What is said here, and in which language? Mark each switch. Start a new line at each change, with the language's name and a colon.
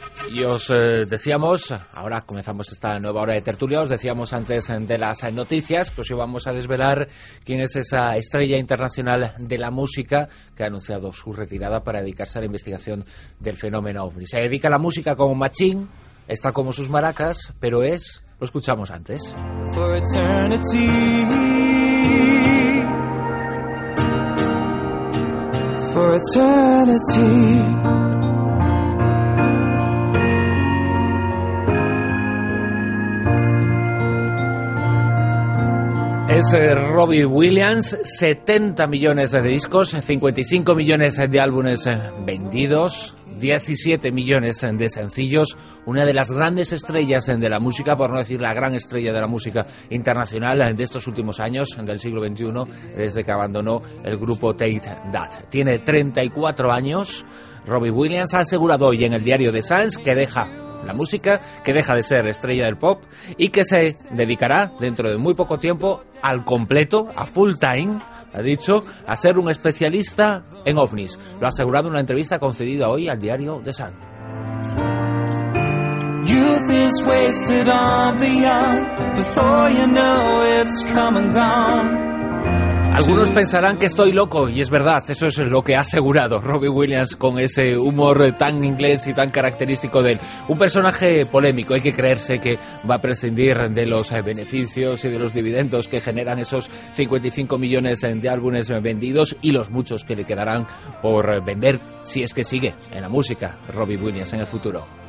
Spanish: Y os decíamos, ahora comenzamos esta nueva hora de tertulia, os decíamos antes de las noticias, pues hoy vamos a desvelar quién es esa estrella internacional de la música que ha anunciado su retirada para dedicarse a la investigación del fenómeno OVNI. Se dedica a la música como Machín, está como sus maracas, pero es, lo escuchamos antes.
English: For eternity, for eternity.
Spanish: Es Robbie Williams, 70 millones de discos, 55 millones de álbumes vendidos, 17 millones de sencillos, una de las grandes estrellas de la música, por no decir la gran estrella de la música internacional de estos últimos años, del siglo XXI, desde que abandonó el grupo Take That. Tiene 34 años, Robbie Williams ha asegurado hoy en el diario The Sun que deja la música, que deja de ser estrella del pop y que se dedicará dentro de muy poco tiempo al completo, a
English: full time,
Spanish: ha dicho, a ser un especialista en ovnis. Lo ha asegurado en una entrevista concedida hoy al diario The Sun.
English: Youth is wasted on the young, before you know it's come and gone.
Spanish: Algunos pensarán que estoy loco, y es verdad, eso es lo que ha asegurado Robbie Williams con ese humor tan inglés y tan característico de él. Un personaje polémico, hay que creerse que va a prescindir de los beneficios y de los dividendos que generan esos 55 millones de álbumes vendidos y los muchos que le quedarán por vender, si es que sigue en la música Robbie Williams en el futuro.